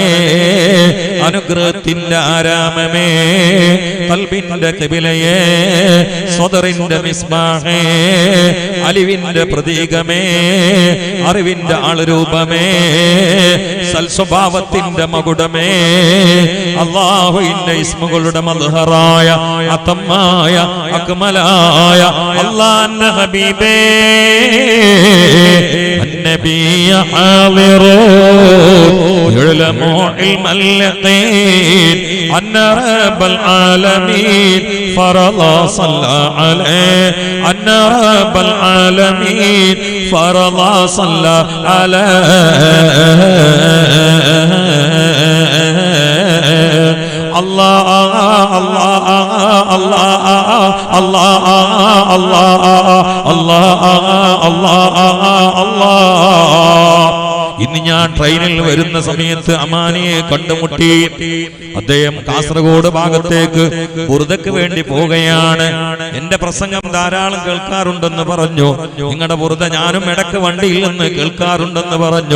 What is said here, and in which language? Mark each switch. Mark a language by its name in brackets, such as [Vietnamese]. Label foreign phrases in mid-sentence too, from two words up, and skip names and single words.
[Malayalam] അനുഗ്രഹത്തിന്റെ ആരാമമേ, ഖൽബിന്റെ ഖിബലയേ, സ്വദറിന്റെ മിസ്ബാഹേ, അലിവിന്റെ പ്രതീകമേ, അറിവിന്റെ ആളുരൂപമേ, സൽസ്വഭാവത്തിന്റെ മകുടമേ, അല്ലാഹുവിന്റെ ഇസ്മുകളുടെ മദ്ഹറായ അതമായ അക്മലായ അല്ലാഹുവിന്റെ ഹബീബേ, [Arabic] النبي حاضر يعلم علم اليقين أن رب العالمين فرض صلى عليه أن رب العالمين فرض صلى عليه الله الله الله الله الله الله الله. [Malayalam] ഇന്ന് ഞാൻ ട്രെയിനിൽ വരുന്ന സമയത്ത് അമാനിയെ കണ്ടുമുട്ടി. അദ്ദേഹം കാസർഗോഡ് ഭാഗത്തേക്ക് ബുർദക്ക് വേണ്ടി പോവുകയാണ്. എന്റെ പ്രസംഗം ധാരാളം കേൾക്കാറുണ്ടെന്ന് പറഞ്ഞു. നിങ്ങളുടെ ബുർദ ഞാനും ഇടക്ക് വണ്ടിയിൽ നിന്ന് കേൾക്കാറുണ്ടെന്ന് പറഞ്ഞു.